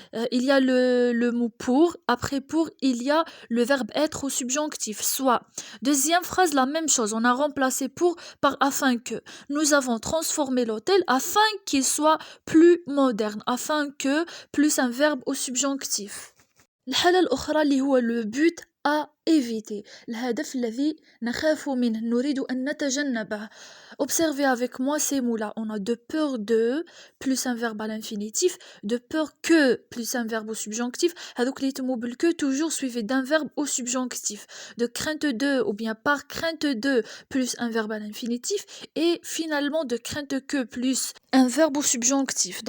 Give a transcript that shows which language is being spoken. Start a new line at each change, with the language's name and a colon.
French: Il y a le mot pour, après pour, il y a le verbe être au subjonctif, soit. Deuxième phrase, la même chose, on a remplacé pour par afin que. Nous avons transformé l'hôtel afin qu'il soit plus moderne, afin que plus un verbe au subjonctif.
Arabic: الحالة الأخرى اللي هو
French: le but à éviter.
Arabic: الهدف الذي نخاف منه نريد أن نتجنبه.
French: Observez avec moi ces mots-là. On a de peur de plus un verbe à l'infinitif, de peur que plus un verbe au subjonctif.
Arabic: هذوك اللي يتموا
French: بالque toujours suivi d'un verbe au subjonctif. De crainte de ou bien par crainte de plus un verbe à l'infinitif et finalement de crainte que plus un verbe au subjonctif.